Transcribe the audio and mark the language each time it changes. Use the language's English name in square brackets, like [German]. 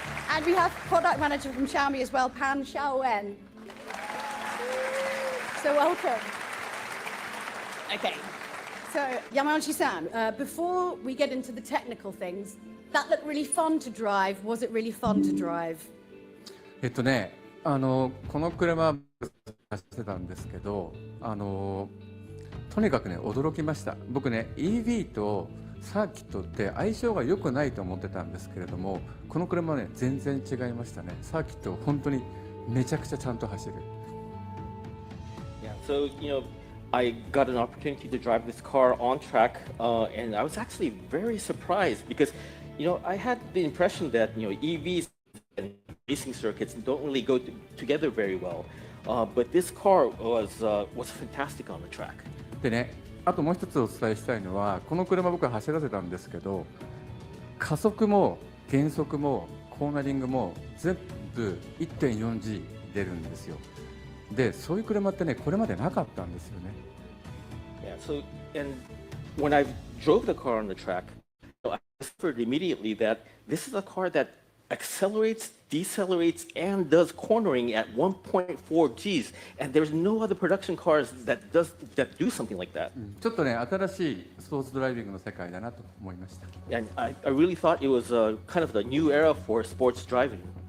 [English] And we have product manager from Xiaomi as well, Pan Xiaowen. So welcome. Okay, so Yamauchi-san, before we get into the technical things, that looked really fun to drive. Was it really fun to drive? [Japanese] この車走ってたんですけど、とにかくね驚きました。僕ね EV とサーキットって相性が良くないと思ってたんですけれども、この車はね全然違いましたね。サーキット本当にめちゃくちゃちゃんと走る。 [English] Yeah, so I got an opportunity to drive this car on track, and I was actually very surprised because, I had the impression that EVs and racing circuits don't really go together very well, but this car was fantastic on the track. [Japanese] でね、あともう一つお伝えしたいのは、この車僕は走らせたんですけど、加速も減速もコーナリングも全部 1.4G 出るんですよ。で、そういう車ってね、これまでなかったんですよね。 [English] Yeah, so and when I drove the car on the track, I discovered immediately that this is a car that accelerates, decelerates, and does cornering at 1.4 Gs, and there's no other production cars that do something like that. [Japanese] ちょっとね、新しいスポーツドライビングの世界だなと思いました。 [English] And I really thought it was kind of the new era for sports driving.